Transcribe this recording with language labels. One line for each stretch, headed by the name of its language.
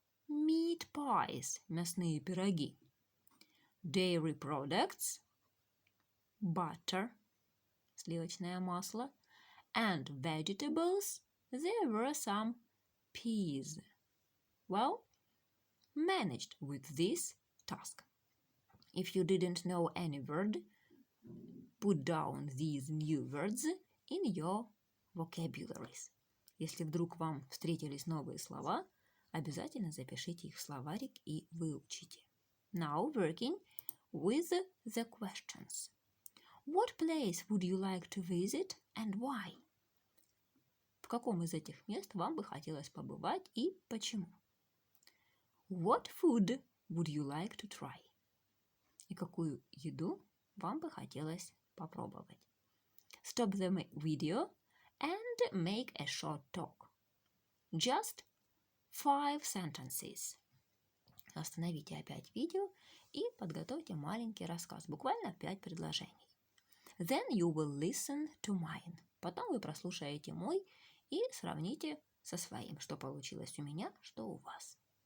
English: Meat pies,
Russian: мясные пироги.
English: Dairy products, butter,
Russian: сливочное масло,
English: and vegetables, there were some peas. Well, managed with this task. If you didn't know any word, put down these new words in your vocabularies.
Russian: Если вдруг вам встретились новые слова, обязательно запишите их в словарик и выучите.
English: Now working with the questions. What place would you like to visit and why?
Russian: В каком из этих мест вам бы хотелось побывать и почему?
English: What food would you like to try?
Russian: И какую еду вам бы хотелось попробовать?
English: Stop the video and make a short talk. Just 5 sentences.
Russian: Остановите опять видео и подготовьте маленький рассказ, буквально 5 предложений.
English: Then you will listen to mine.
Russian: Потом вы прослушаете мой и сравните со своим, что получилось у меня, что у вас.